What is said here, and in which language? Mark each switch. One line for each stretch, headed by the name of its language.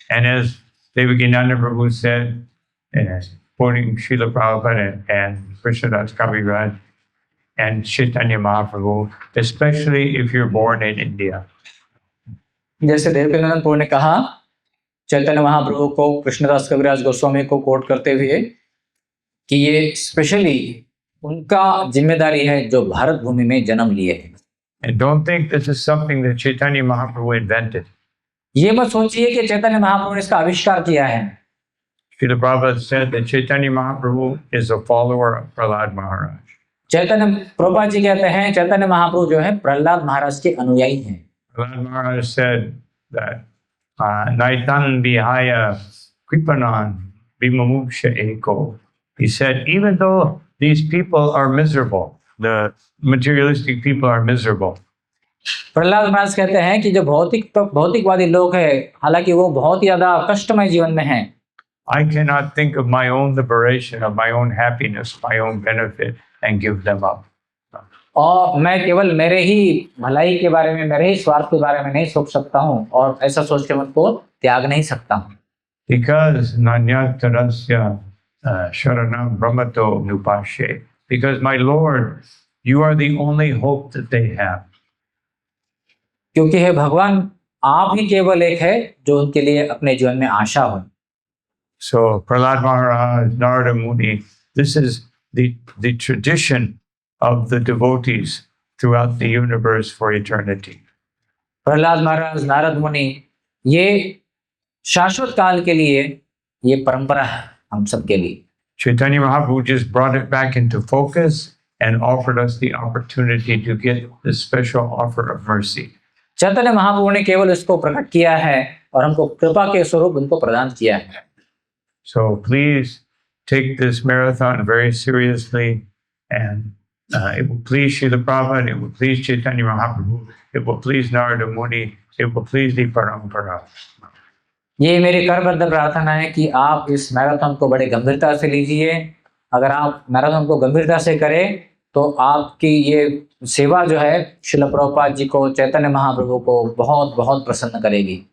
English: And as Devakinanda Prabhu said, quoting Srila Prabhupada and Krishnadas Kaviraj and Chaitanya Mahaprabhu, especially if you're born in India.
Hindi: जैसे देवकीनंदन प्रभु ने कहा चैतन्य महाप्रभु को, कृष्णदास कविराज गोस्वामी को coat करते हुए कि ये स्पेशली उनका जिम्मेदारी है जो भारत भूमि में जन्म लिए हैं।
English: And don't think this is something that Chaitanya Mahaprabhu invented.
Hindi: ये मत सोचिए कि चैतन्य महाप्रभु ने इसका आविष्कार किया है।
English: Srila Prabhupada said that Chaitanya Mahaprabhu is a follower of Prahlad Maharaj.
Hindi: चैतन्य प्रभुपाद जी कहते हैं चैतन्य महाप्रभु जो है प्रहलाद महाराज के अनुयायी हैं।
English: Prahlad Maharaj said that
Sanskrit: Naitan Vihaya Kripanan Vimamuksha Eko.
English: He said, even though these people are miserable, the materialistic people are miserable.
Hindi: Prahlad महाराज कहते हैं कि जो भौतिकवादी लोग हैं, हालांकि वो बहुत ही ज्यादा कष्टमय जीवन में हैं।
English: I cannot think of my own liberation, of my own happiness, my own benefit, and give them up.
Hindi: और मैं केवल मेरे ही भलाई के बारे में, मेरे ही स्वार्थ के बारे में नहीं सोच सकता हूँ और ऐसा सोच के उनको त्याग नहीं सकता हूँ।
English: Because
Sanskrit: Nanyatarasya Sharanam Brahmato Nupashe.
English: Because my Lord, you are the only hope that they have.
Hindi: क्योंकि हे भगवान, आप ही केवल एक है जो उनके लिए अपने जीवन में आशा हो।
English: So Prahlad Maharaj, Narada Muni, this is the tradition of the devotees throughout the universe for eternity.
Hindi: Prahlad महाराज, नारद मुनि, ये शाश्वत काल के लिए ये परंपरा है हम सबके लिए।
English: Chaitanya Mahaprabhu just brought it back into focus and offered us the opportunity to get this special offer of mercy.
Hindi: Chaitanya Mahaprabhu ने केवल इसको प्रकट किया है और हमको कृपा के स्वरूप उनको प्रदान किया है।
English: So please take this marathon very seriously, and it will please Srila Prabhupada, it will please Chaitanya Mahaprabhu, it will please Narada Muni, it will please the Parampara.
Hindi: ये मेरी करबद्ध प्रार्थना है कि आप इस मैराथन को बड़े गंभीरता से लीजिए। अगर आप मैराथन को गंभीरता से करें तो आपकी ये सेवा जो है श्रील प्रभुपाद जी को, चैतन्य महाप्रभु को बहुत बहुत प्रसन्न करेगी।